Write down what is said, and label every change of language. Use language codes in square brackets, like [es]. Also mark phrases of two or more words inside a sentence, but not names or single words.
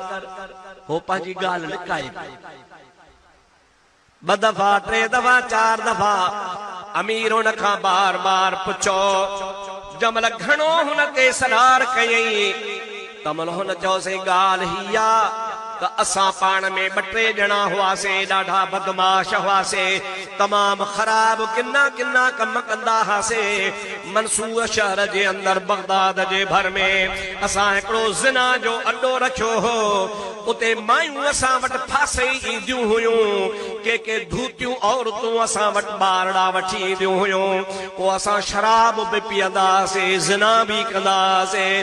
[sd] हो पंहिंजी ॻाल्हि लिकाए 2 दफ़ा 3 दफ़ा 4 दफ़ा अमीर उन खां बार बार पुछो जमल घणो हुन ते सरार कयई तमल हुन चयोसि ॻाल्हि ही आ त असां पाण में 2-3 ॼणा हुआसीं ॾाढा बदमाश हुआसीं तमाम ख़राब किन्ना किन्ना कम कंदा हुआसीं। मंसूर शहर जे अंदर बगदाद जे भर में असां हिकिड़ो ज़िना जो अड्डो रखियो हो उते मायूं असां वटि फासे ईंदियूं हुयूं के धूतियूं औरतूं असां वटि ॿारड़ा वठी ईंदियूं हुयूं पोइ असां शराब बि पीअंदासीं ज़िना बि कंदासीं।